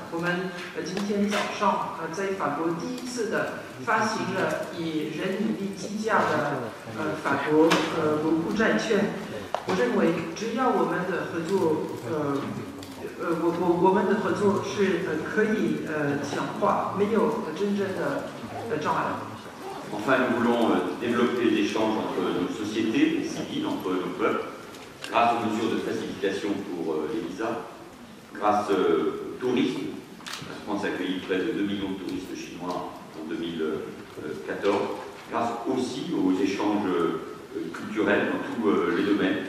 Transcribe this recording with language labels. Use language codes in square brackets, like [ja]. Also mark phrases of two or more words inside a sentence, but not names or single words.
[zh] 我们今天早上在法国第一次的发行了以人民币计价的法国国库债券。我认为只要我们的合作我们的合作是可以强化，没有真正的障碍。 [fr] Enfin, nous voulons développer des échanges entre nos sociétés civiles, entre nos peuples, grâce aux mesures de facilitation pour les visas, grâce au tourisme. La France a accueilli près de 2 millions de touristes chinois en 2014, grâce aussi aux échanges culturels dans tous les domaines.